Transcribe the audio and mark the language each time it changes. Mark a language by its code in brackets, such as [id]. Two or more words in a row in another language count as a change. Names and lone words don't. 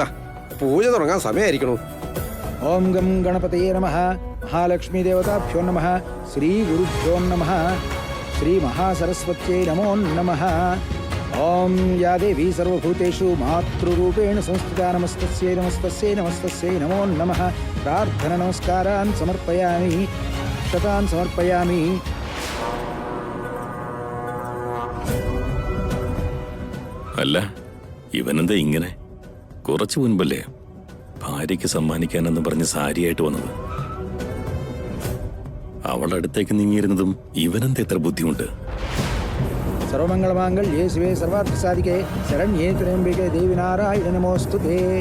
[ml] പൂജ തുടങ്ങാൻ സമയമായിരിക്കണു. [sa] ओम गं गणपतये नमः। महालक्ष्मी देवताभ्यो नमः। श्री गुरुभ्यो नमः। श्री महासरस्वत्यै नमो नमः। ओम या देवी सर्वभूतेषु मातृरूपेण संस्थिता नमस्तस्यै नमस्तस्यै नमस्तस्यै नमो नमः। प्रार्थना नमस्कारान् समर्पयामि। शतान् समर्पयामि। [ml] അല്ല, ഇവനെന്താ ഇങ്ങനെ? കുറച്ചു മുൻപല്ലേ ഭാര്യയ്ക്ക് സമ്മാനിക്കാനെന്ന് പറഞ്ഞ് സാരിയായിട്ട് വന്നത്. അവളുടെ അടുത്തേക്ക് നീങ്ങിയിരുന്നതും ഇവനെന്താ എത്ര ബുദ്ധിമുട്ട്? [sa] सर्वमंगलमांगल्ये शिवे सर्वार्थसाधिके शरण्ये त्र्यंबके देवी नारायणे नमोस्तुते।